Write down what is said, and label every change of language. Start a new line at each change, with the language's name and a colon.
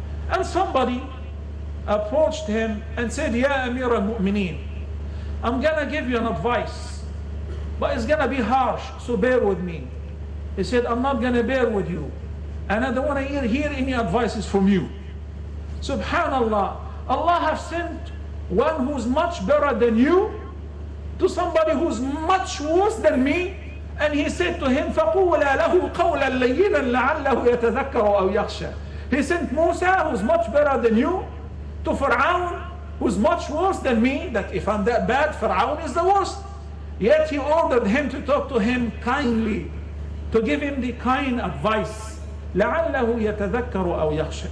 English: And somebody approached him and said, Ya Amir al-Mu'mineen, I'm gonna give you an advice, but it's gonna be harsh, so bear with me. He said, I'm not going to bear with you. And I don't want to hear any advices from you. Subhanallah, Allah has sent one who's much better than you to somebody who's much worse than me. And he said to him,
Arabic: فَقُولَا لَهُ قَوْلًا لَيِّنًا لَعَلَّهُ يَتَذَكَّرُ أَوْ يَخْشَى.
English: He sent Musa, who's much better than you, to Fir'aun, who's much worse than me, that if I'm that bad, Fir'aun is the worst. Yet he ordered him to talk to him kindly, to give him the kind advice.
Arabic: لَعَلَّهُ يَتَذَكَّرُ أَوْ يَخْشَى.